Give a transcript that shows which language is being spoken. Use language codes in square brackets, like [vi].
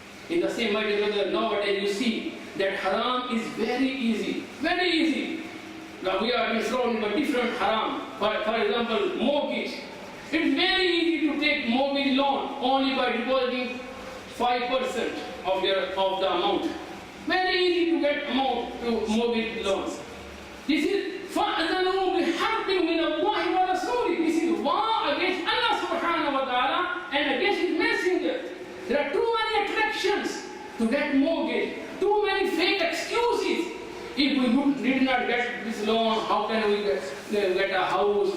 [en] In the same way, dear brother, nowadays you see that haram is very easy, very easy. Now we are surrounded by different haram. For example, mortgage. It's very easy to take mortgage loan only by depositing 5% of the amount. Very easy to get amount to mortgage loans. This is [ar] فَأَذَنُوا بِحَرْبٍ مِّنَ اللَّهِ وَرَسُولِهِ. [en] This is war against Allah subhanahu wa ta'ala and against His messenger. There are too many attractions to get mortgage, too many fake excuses. If we did not get this loan, how can we get a house?